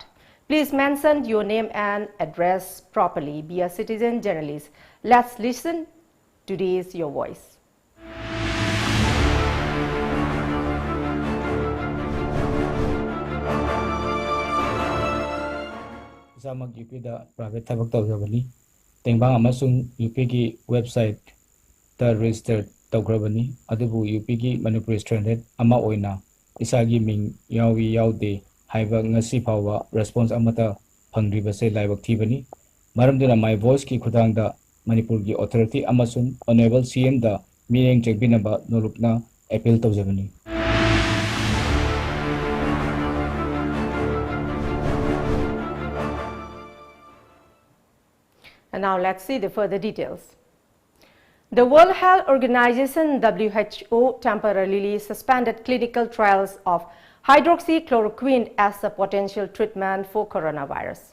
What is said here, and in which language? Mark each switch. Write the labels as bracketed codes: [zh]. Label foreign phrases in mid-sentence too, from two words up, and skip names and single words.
[en] Please mention your name and address properly. Be a citizen journalist. Let's listen. Today's Your Voice. [mni] Zamak UP da private thabak tawjabani tengbang amasung UP gi website ta register tawgrabani adubu UP gi Manipur standard ama oina isagi ming yawi yaude haiba ngasi phawa response amata phangri base laibak thibani maramduna my voice ki khudang da Manipur gi authority amasung [en] honorable CM [mni] da mireng chegbinaba nolukna appeal tawjabani. [en] And now let's see the further details. The World Health Organization WHO temporarily suspended clinical trials of hydroxychloroquine as a potential treatment for coronavirus.